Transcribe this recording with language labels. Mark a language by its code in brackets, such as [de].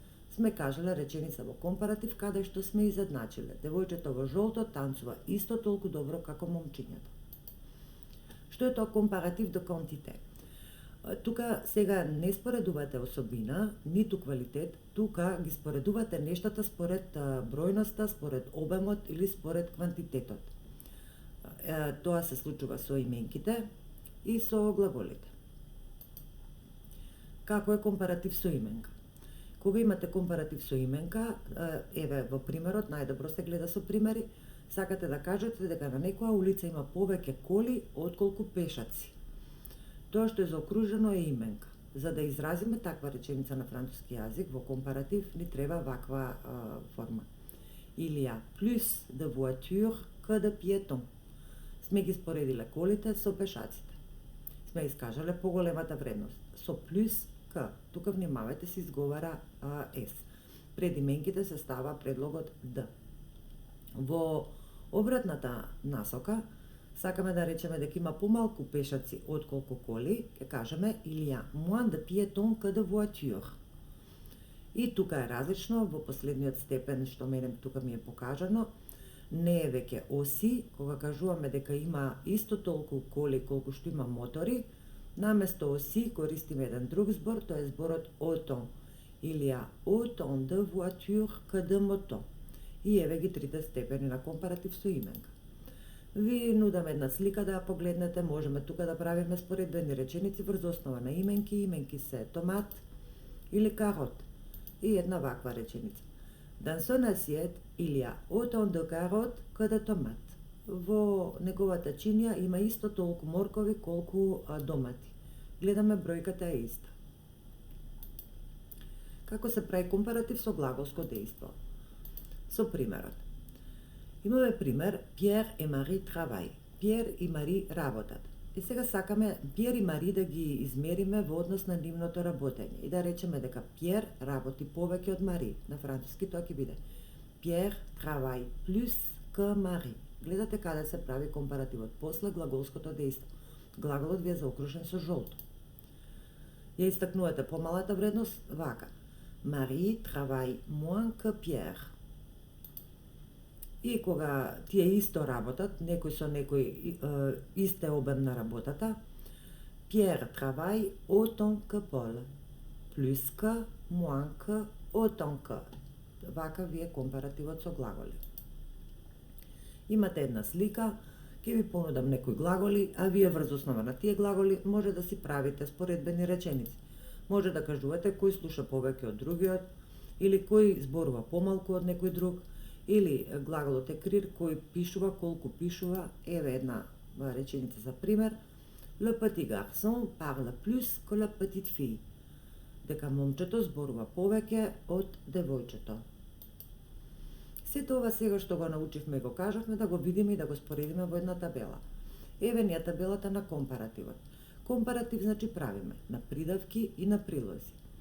[mk] Сме кажале реченица во компаратив каде што сме изедначиле. Девојчето во жолто танцува исто толку добро како момчињето. Што е тоа компаратив до quantité? Тука сега не споредувате особина, ниту квалитет, тука ги споредувате нештата според бројноста, според обемот или според квантитетот. Тоа се случува со именките и со глаголите. Како е компаратив со именка? Кога имате компаратив со именка, еве во примерот, најдобро се гледа со примери, сакате да кажете дека на некоја улица има повеќе коли отколку пешаци. Тоа што е заокружено е именка. за да изразиме таква реченица на француски јазик во компаратив ни треба ваква форма. [fr] Il y a plus de voitures que de piétons. [mk] Сме ги споредиле колите со пешаците. Сме искажале поголемата вредност. Со плюс к. Тука внимавајте, се изговара с. Пред именките се става предлогот д. Во обратната насока, сакаме да речеме дека има помалку пешаци отколку коли, ќе кажеме [fr] il y a moins de piétons que de voitures. [mk] И тука е различно, во последниот степен што мене тука ми е покажано, не е веќе оси, кога кажуваме дека има исто толку коли колку што има мотори, наместо оси користиме еден друг збор, тоа е зборот autant. [fr] Il y a autant de voitures que de motos. [mk] И еве ги трите степени на компаратив со именка. Ви нудам една слика да ја погледнете, можеме тука да правиме споредбени реченици врз основа на именки. Именки се томат или карот. И една ваква реченица. [fr] Dans son assiette, il y a autant de carottes que de tomates. [mk] Во неговата чинија има исто толку моркови колку домати. Гледаме бројката е иста. Како се прави компаратив со глаголско дејство? Со примерот. Имаме пример [fr] Pierre et Marie travaillent. [mk] Пиер и Мари работат. И сега сакаме Пиер и Мари да ги измериме во однос на нивното работење и да речеме дека Пиер работи повеќе од Мари. На француски тоа ќе биде [fr] Pierre travaille plus que Marie. [mk] Гледате каде се прави компаративот после глаголското дејство. Глаголот ви е заокружен со жолто. Ја истакнувате помалата вредност вака. [fr] Marie travaille moins que Pierre. [mk] И кога тие исто работат, некој со некој исте обем на работата, [fr] Pierre travaille autant que Paul. Plus que, moins que, autant que. [mk] Вака ви е компаративот со глаголи. Имате една слика, ќе ви понудам некои глаголи, а вие врз основа на тие глаголи може да си правите споредбени реченици. Може да кажувате кој слуша повеќе од другиот, или кој зборува помалку од некој друг, или глаголот е крир кој пишува колку пишува. Еве една реченица за пример. [fr] Le petit garçon parle plus que la petite fille. [mk] Дека момчето зборува повеќе од девојчето. Сето ова сега што го научивме и го кажавме да го видиме и да го споредиме во една табела. Еве ни е табелата на компаративот. Компаратив значи правиме на придавки и на прилози.